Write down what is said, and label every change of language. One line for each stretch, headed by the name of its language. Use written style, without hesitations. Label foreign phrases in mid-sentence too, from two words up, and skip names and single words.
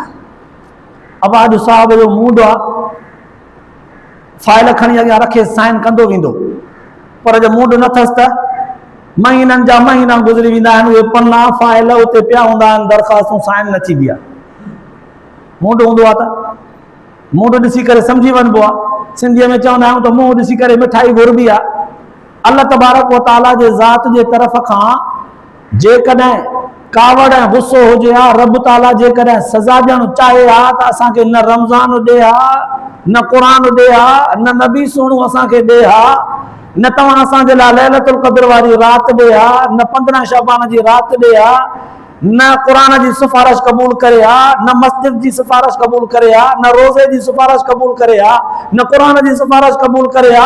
Sindhi: अब अॼु साहब जो मूड आहे, फाइल खणी अॻियां रखे साइन कंदो वेंदो, पर जो मूड न अथसि त महीननि जा महीना गुज़री वेंदा आहिनि, उहे पना फाइल उते पिया हूंदा आहिनि, दरख़्वास्तूं साइन न थींदी आहे। मूड हूंदो आहे त मूड ॾिसी करे सम्झी वञिबो आहे। सिंधीअ में चवंदा आहियूं त मुंहुं ॾिसी करे मिठाई घुरबी आहे। अल्लाह
Arabic: تبارك وتعالى
Sindhi: जे ज़ात जे तरफ़ खां जेकॾहिं कावड़ ऐं गुस्सो हुजे हा, रब ताला जेकॾहिं सज़ा ॾियणु चाहे हा त असांखे न रमज़ान ॾे हा, न क़ुरान ॾे हा, न नबी सुहिणो असांखे ॾे हा, न तव्हां असांजे लाइ लैलतुल क़द्र वारी राति ॾे हा, न 15 शबान जी राति ॾे हा, न क़ुरान जी सिफारिश क़बूल करे हा, न मस्जिद जी सिफारिश क़बूल करे हा, न रोज़े जी सिफारिश क़बूल करे हा, न क़ुरान जी सिफारिश क़बूल करे हा।